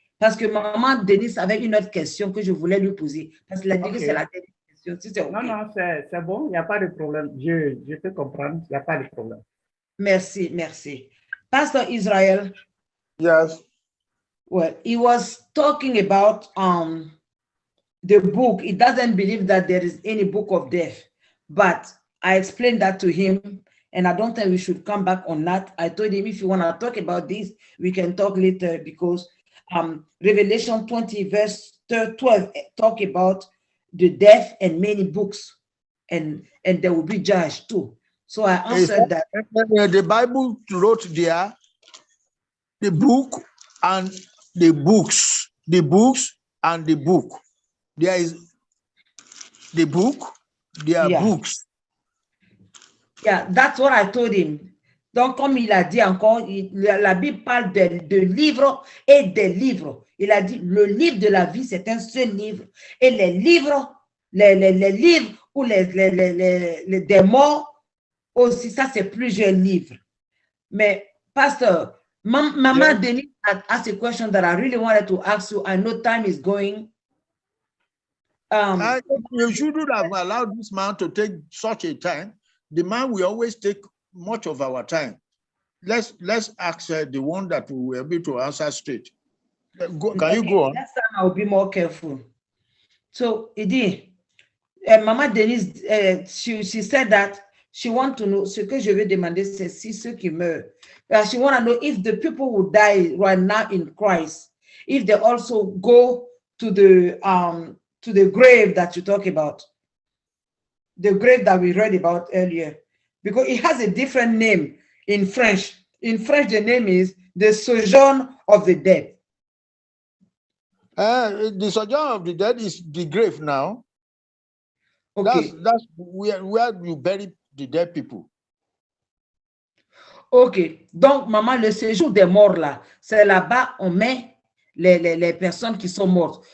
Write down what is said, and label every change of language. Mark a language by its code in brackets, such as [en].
[fr] Parce que maman Denise avait une autre question que je voulais lui poser. Parce qu'elle a dit que c'est la dernière question. Si okay. Non, c'est bon, il n'y a pas de problème. Je peux comprendre, il n'y a pas de problème. Merci, merci. Pastor Israel. [en] Yes. Well, he was talking about the book, he doesn't believe that there is any book of death. But I explained that to him, and I don't think we should come back on that. I told him, if you want to talk about this, we can talk later, because Revelation 20 verse 12 talk about the death and many books, and there will be judged too. So I answered that. The Bible wrote there the book and the books, and the book. There is the book, there are books. Yeah, that's what I told him. [fr] Donc, comme il a dit encore, la Bible parle de livres et des livres. Il a dit, le livre de la vie, c'est un seul livre. Et les livres, les livres ou des morts, aussi, ça, c'est plusieurs livres. [en] Mais, Pastor, Mama Denise asked a question that I really wanted to ask you. I know time is going. You shouldn't have allowed this man to take such a time. The man will always take much of our time. Let's ask the one that we will be able to answer straight. Can you go on? Next time I will be more careful. So, Idi, Mama Denise, she said that she want to know, [fr] ce que je vais demander, c'est si ceux qui meurent. [en] She want to know if the people who die right now in Christ, if they also go to the grave that you talk about, the grave that we read about earlier, because it has a different name in French. In French, the name is the sojourn of the dead. The sojourn of the dead is the grave now. Okay. That's where you bury the dead people. Ok. [fr] Donc, maman, le séjour des morts là, c'est là-bas on met les personnes qui sont mortes.